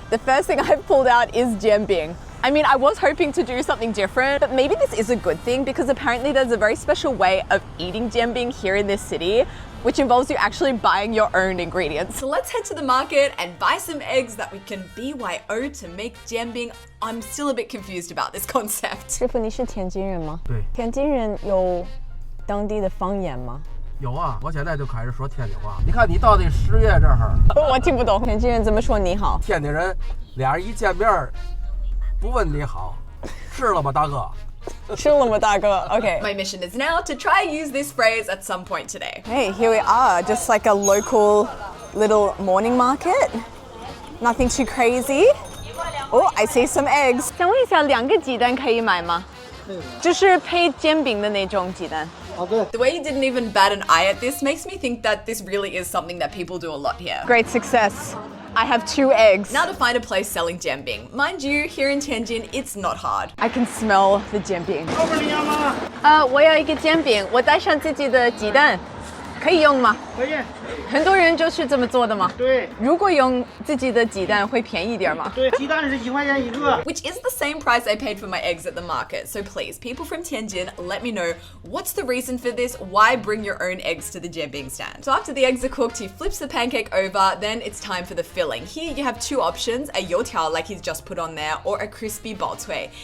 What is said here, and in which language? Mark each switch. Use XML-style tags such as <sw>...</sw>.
<en>The first thing I've pulled out is jianbing. I mean, I was hoping to do something different, but maybe this is a good thing because apparently there's a very special way of eating jianbing here in this city, which involves you actually buying your own ingredients. So let's head to the market and buy some eggs that we can BYO to make jianbing. I'm still a bit confused about this concept.</en> <zh>师傅，你是天津人吗？对。天津人有当地的方言吗？有啊，我现在就开始说天津话。你看，你到底10月这儿，我听不懂。天津人怎么说你好？天津人俩人一见面，不问你好，吃了吗，大哥？吃了吗，大哥？Okay.</zh> <en>My mission is now to try use this phrase at some point today. Hey, here we are, just like a local little morning market. Nothing too crazy. Oh, I see some eggs.</en> <zh>想问一下，2个鸡蛋可以买吗？就是配煎饼的那种鸡蛋。</zh> <en>The way you didn't even bat an eye at this makes me think that this really is something that people do a lot here. Great success. I have 2 eggs. Now to find a place selling jianbing. Mind you, here in Tianjin, it's not hard. I can smell the 煎饼。</en> <zh>我要一个煎饼，我带上自己的鸡蛋，可以用吗？可以。很多人就是这么做的吗？对。如果用自己的鸡蛋会便宜点吗？对，鸡蛋是1块钱一个。</zh> <en>Which is the same price I paid for my eggs at the market. So please, people from Tianjin, let me know what's the reason for this? Why bring your own eggs to the jianbing stand? So after the eggs are cooked, he flips the pancake over. Then it's time for the filling. Here you have 2 options: a youtiao, like he's just put on there, or a crispy baocui.</en>